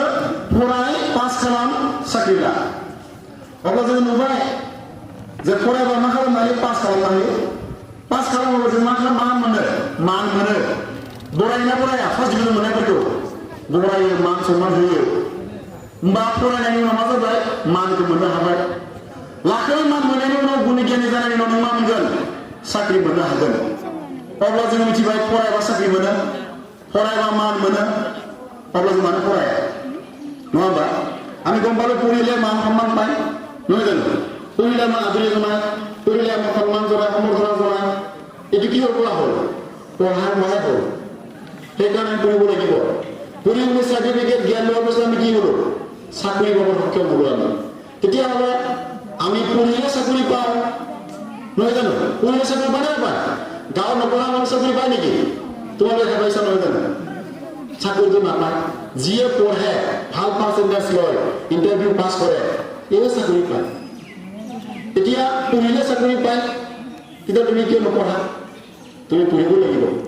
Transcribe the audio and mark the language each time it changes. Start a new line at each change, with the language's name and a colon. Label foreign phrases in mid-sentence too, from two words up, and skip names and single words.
Bodo: फराय पास खालाम साख्रि ला अब्ला जोङो नुबाय जे फरायबा मा खालामनो हायो पास खालामनो हायो पास खालामोबा जों मा मोनो मान मोनो बरायना बराया
English: first division
Bodo: मोननायफोरखौ बरायो मान सन्मान होयो होमबा फरायनायनि उनाव मा जाबाय मानखौ मोननो हाबाय लाखै मान मोननायनि उनाव गुनि गियानि जानायनि उनाव नों मा मोनगोन साख्रि मोननो हागोन अब्ला जों मिथिबाय फरायबा साख्रि मोनो फरायबा मान मोनो अब्ला जों मानो फराया नङा
Assamese: होमबा আমি গম পালো পঢ়িলে মান সন্মান পায় নহয় জানো পঢ়িলে আমাৰ আদৰি জনায় পঢ়িলে আমাৰ সন্মান জনায় সম্বৰ্ধনা জনায় এইটো কিহৰ পৰা হ'ল পঢ়াৰ পৰাই হ'ল সেইকাৰণে পঢ়িব লাগিব পঢ়ি শুনি চাৰ্টিফিকেট জ্ঞান লোৱাৰ পিছত আমি কি হ'লো চাকৰি পাবৰ সক্ষম হ'লো আমি তেতিয়াহ'লে আমি পঢ়িলে চাকৰি পাওঁ নহয় জানো পঢ়িলে চাকৰি পায় নাপায় গাঁৱৰ নপঢ়া মানুহ চাকৰি পায় নেকি তোমালোকে দেখা পাইছা নহয় জানো চাকৰিটো নাপায় যিয়ে পঢ়ে ভাল পাৰ্চেণ্টেজ লয়
English: interview pass
Assamese: কৰে এই চাকৰি পায় এতিয়া পঢ়িলে চাকৰি পায় তেতিয়া তুমি কিয় নপঢ়া তুমি পঢ়িব লাগিব